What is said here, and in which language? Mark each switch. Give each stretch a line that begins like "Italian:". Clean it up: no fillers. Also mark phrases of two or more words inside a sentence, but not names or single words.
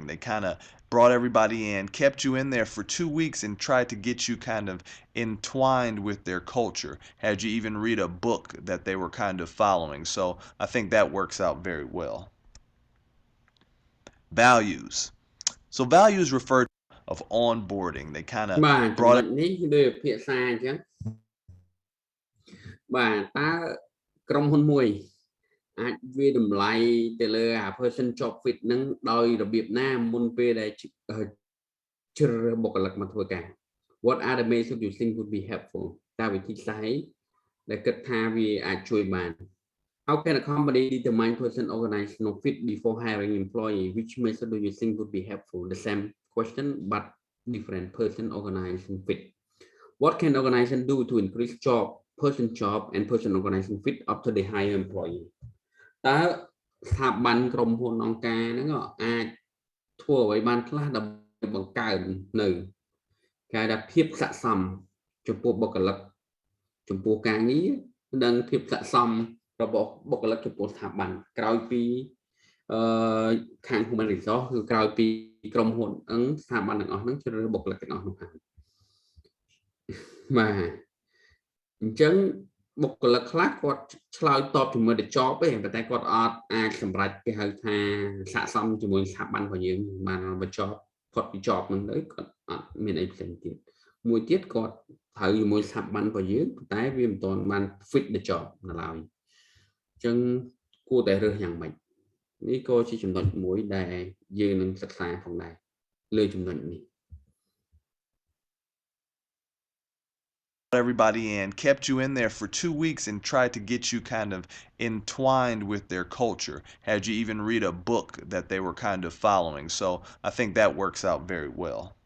English: They kind of brought everybody in, kept you in there for 2 weeks and tried to get you kind of entwined with their culture. Had you even read a book that they were kind of following. So I think that works out very well. Values. So values refer to of onboarding. They kind of brought it.
Khmer: នេះដូចភាសាអញ្ចឹងបាទតើក្រុមហ៊ុនមួយអាចវាតម្លៃទៅលើអា
English: person job fit
Khmer: ហ្នឹងដោយរបៀបណាមុនពេលដែលជ្រើសរើសបុគ្គលិកមកធ្វើការ
English: What are the methods you think would be helpful
Khmer: តើវិធីសាស្ត្រដែលគិតថាវាអាចជួយបាន
English: How can a company determine person organizational fit before hiring employee? Which method do you think would be helpful? The same question but different. Person organization fit. What can organization do to increase person job and person organization fit after they hire employee?
Khmer: តើស្ថាប័នក្រុមហ៊ុនអង្គការហ្នឹងអាចធ្វើអ្វីបានខ្លះដើម្បីបង្កើននៅការដែលភាពស័ក្តិសមចំពោះបុគ្គលិកចំពោះការងារនិងភាពស័ក្តិសមរបស់បុគ្គលិកចំពោះស្ថាប័នក្រោយពីខាង
English: human resource
Khmer: គឺក្រោយពីក្រុមហ៊ុនស្ថាប័នទាំងអស់ហ្នឹងជ្រើសរើសបុគ្គលិកទាំងអស់នោះហើយ បាទអញ្ចឹងបុគ្គលិកខ្លះគាត់ឆ្លើយតបជាមួយទៅ job ទេប៉ុន្តែគាត់អត់អាចសម្រេចគេហៅថាស័ក្តិសមជាមួយស្ថាប័នរបស់យើងបានបើ job គាត់ពី job ហ្នឹងទៅគាត់អត់មានអីផ្សេងទៀតមួយទៀតគាត់ត្រូវជាមួយស្ថាប័នរបស់យើងប៉ុន្តែវាមិនទាន់បាន
English: fit the job
Khmer: នៅឡើយអញ្ចឹងគួរតែរើសយ៉ាងម៉េចនេះក៏ជាចំណុចមួយដែលយើងនឹងសិក្សាផងដែរលើចំណុចនេះ
English: everybody in, kept you in there for 2 weeks and tried to get you kind of entwined with their culture, had you even read a book that they were kind of following. So I think that works out very well.